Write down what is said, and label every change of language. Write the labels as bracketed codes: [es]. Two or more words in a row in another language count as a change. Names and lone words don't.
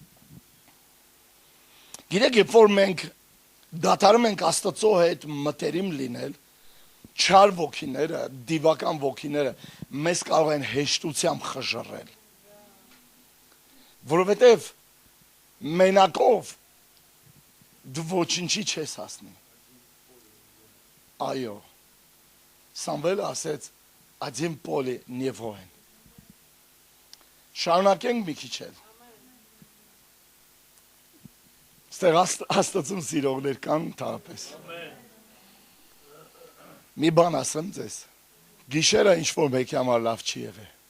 [hy] Գիտեք, երբ որ մենք դադարում ենք Աստծո հետ մտերիմ լինել, չար ոգիները, դիվական ոգիները մեզ կարող են հեշտությամբ խժռել։ Որովհետև մենակով դու ոչինչի չես հասնի։ Այո, Սամվելը ասեց, [ru] «Один поле не воин»։ [hy] Շարունակենք մի քիչ էլ։ Ստեղ Աստծուն սիրողներ կան ընդհանրապես։ Մի բան ասեմ ձեզ, գիշերը ինչ-որ մեկի համար լավ չի եղել։